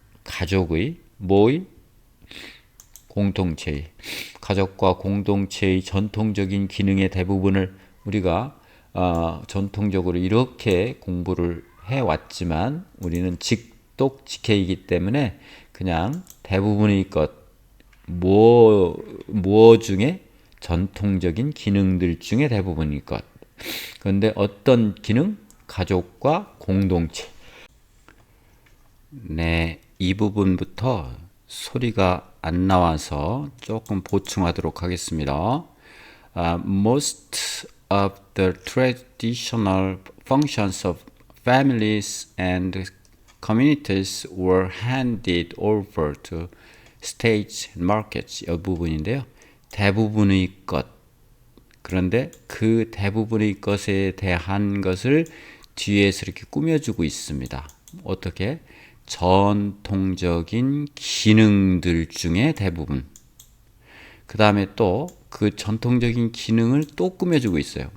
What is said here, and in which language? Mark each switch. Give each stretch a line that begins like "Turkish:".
Korean: 가족의 뭐의? 공동체의 가족과 공동체의 전통적인 기능의 대부분을 우리가 전통적으로 이렇게 공부를 해왔지만 우리는 직독직해이기 때문에 그냥 대부분의 것 뭐 중에 전통적인 기능들 중에 대부분의 것. 그런데 어떤 기능? 가족과 공동체. 네, 이 부분부터 소리가 안 나와서 조금 보충하도록 하겠습니다.
English: Most of the traditional functions of families and communities were handed over to states and markets.
Korean: 이 부분인데요. 대부분의 것. 그런데 그 대부분의 것에 대한 것을 뒤에서 이렇게 꾸며주고 있습니다. 어떻게? 전통적인 기능들 중에 대부분. 그 다음에 또 그 전통적인 기능을 또 꾸며주고 있어요.